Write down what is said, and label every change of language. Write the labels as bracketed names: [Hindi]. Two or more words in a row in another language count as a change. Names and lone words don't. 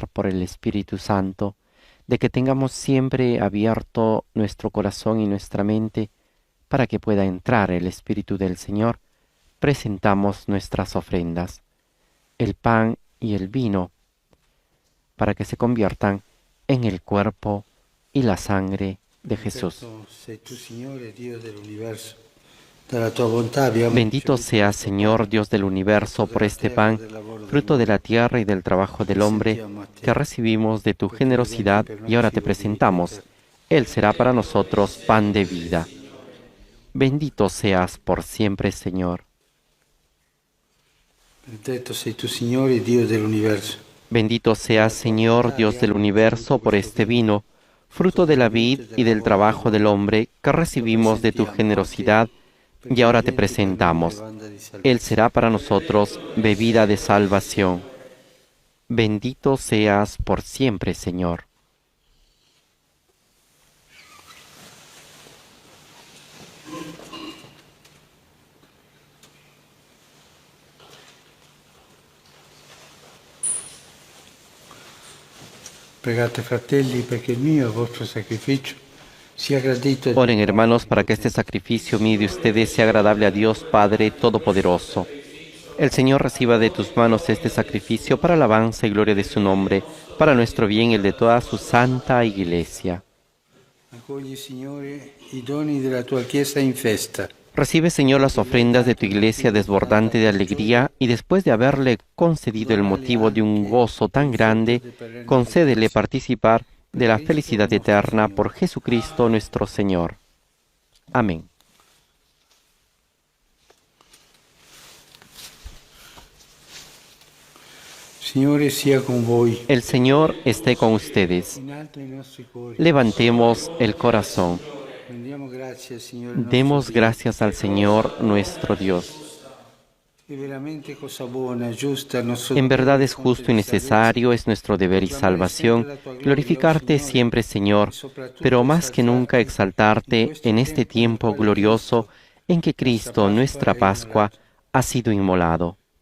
[Spanish] por el Espíritu Santo, de que tengamos siempre abierto nuestro corazón y nuestra mente para que pueda entrar el Espíritu del Señor, presentamos nuestras ofrendas, el pan y el vino, para que se conviertan en el cuerpo y la sangre de Jesús. [Italian] Sei tu, Signore, Dio dell'universo. Dalla tua bontà abbiamo [Spanish] Bendito [Italian] ricevuto [Spanish] sea, [Italian] questo [Spanish] Señor, [Italian] pane, [Spanish] Dios del universo, por este pan, fruto de la tierra y del trabajo del hombre, que recibimos de tu generosidad y ahora te presentamos. Él será para nosotros pan de vida. Bendito seas por siempre, Señor. [Italian] Benedetto sei tu, Signore, Dio dell'universo. [Spanish] Bendito seas, Señor, Dios del universo, por este vino, fruto de la vid y del trabajo del hombre, que recibimos de tu generosidad y ahora te presentamos. Él será para nosotros bebida de salvación. Bendito seas por siempre, Señor. [Italian] Pregate, fratelli, perché il mio e il vostro sacrificio sia gradito a Dio. [Spanish] Oren, hermanos, para que este sacrificio mío de ustedes sea agradable a Dios Padre Todopoderoso. El Señor reciba de tus manos este sacrificio para alabanza y gloria de su nombre, para nuestro bien y el de toda su santa Iglesia. [Italian] Accogli, Signore, i doni della tua Chiesa in festa. [Spanish] Recibe, Señor, las ofrendas de tu Iglesia desbordante de alegría y después de haberle concedido el motivo de un gozo tan grande, concédele participar de la felicidad eterna por Jesucristo nuestro Señor. Amén. [Italian] Signore sia con voi. [Spanish] El Señor esté con ustedes. Levantemos el corazón. Demos gracias al Señor nuestro Dios. En verdad es justo y necesario, es nuestro deber y salvación, glorificarte siempre, Señor, pero más que nunca exaltarte en este tiempo glorioso en que Cristo, nuestra Pascua, ha sido inmolado.